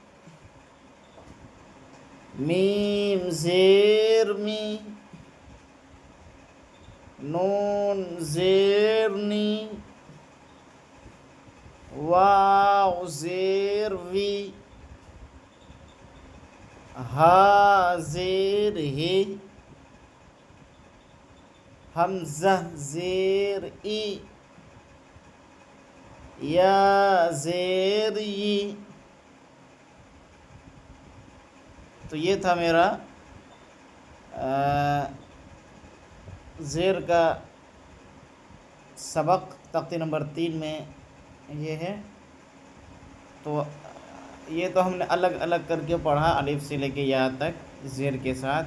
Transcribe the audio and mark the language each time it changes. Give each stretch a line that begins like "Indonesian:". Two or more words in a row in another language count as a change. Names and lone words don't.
Urdu: میم زیر می، نون زیر نی، واو زیر وی، ہا زیر ہی، حمزہ زیر ای، یا زیر ی۔ تو یہ تھا میرا زیر کا سبق تختی نمبر 3 میں یہ ہے۔ تو یہ تو ہم نے الگ الگ کر کے پڑھا، الف سے لے کے یا تک زیر کے ساتھ۔